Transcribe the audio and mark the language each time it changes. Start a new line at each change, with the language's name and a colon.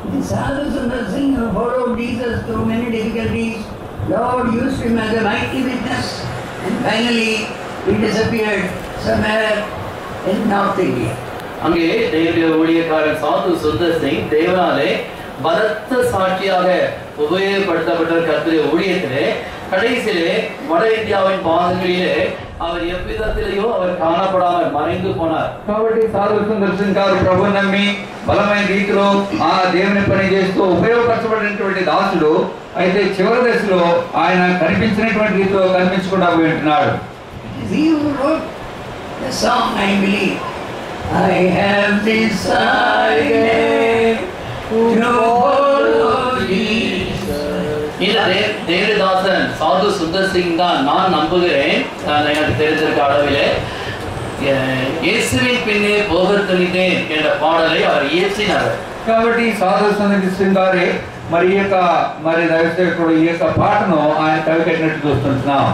English: Sadhu Sundar Singh followed Jesus through many difficulties. Lord used him as a mighty witness, and finally he disappeared somewhere in North India.
Tamil: அங்கே தேவனுடைய ஊழியக்காரன் சாது சுந்தர் சிங் தேவனாலே பலத்த சாட்சியாக உபயோகப்படுத்தப்பட்ட கர்த்தருடைய ஊழியத்திலே கடைசியிலே வட இந்தியாவின் பாகங்களிலே அவர் எவ்விதத்திலேயோ அவர் காணப்படாமல் மறைந்து போனார்.
Telugu: కాబట్టి సాధు సుందర్ సింగ్ గారు ప్రభు నమ్మి బలమైన రీతిలో ఆ దేవుని పని చేస్తూ ఉపయోగపరచబడినటువంటి దాసుడు అయితే చివరి దశలో ఆయన కనిపించినటువంటి రీతిలో కనిపించకుండా పోయి ఉంటున్నాడు.
English: He wrote the song, I believe, I have decided to follow Jesus.
Tamil: இந்த தேவதாசன் சாது சுந்தர் சிங் தான் நான் நம்புகிறேன், எனக்கு தெரிஞ்சிருக்க அளவிலே இயேசுவின் பின்னே போக துணிந்தேன் என்ற பாடலை அவர் இயற்றினார்.
Telugu: కాబట్టి సాధు సుందర్ సింగ్ గారే మరి ఈ యొక్క మరి దైవసేవకుడు ఈ యొక్క పాటను ఆయన కవి కట్టినట్టు చూస్తున్నాం.